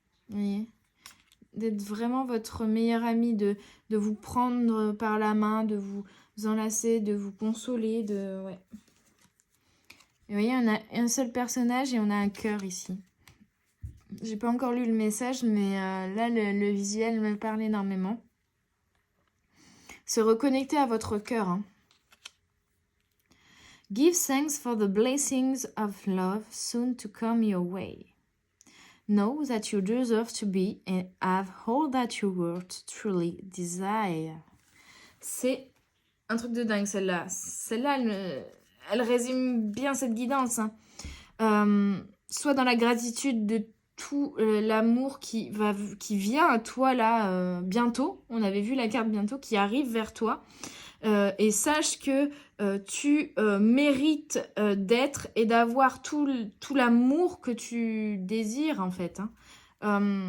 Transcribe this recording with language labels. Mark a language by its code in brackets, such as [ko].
[fr] Vous voyez, d'être vraiment votre meilleur ami, de vous prendre par la main, de vous enlacer, de vous consoler. Ouais. Et vous voyez, on a un seul personnage et on a un cœur ici. J'ai pas encore lu le message, mais là, le visuel me parle énormément. Se reconnecter à votre cœur. Hein. [en] Give thanks for the blessings of love soon to come your way. Know that you deserve to be and have all that your world truly desire. [fr] C'est un truc de dingue, celle-là. Celle-là, elle résume bien cette guidance. Hein. Sois dans la gratitude de tout l'amour qui vient à toi là bientôt. On avait vu la carte bientôt qui arrive vers toi. Et sache que tu mérites d'être et d'avoir tout l'amour que tu désires en fait. Hein.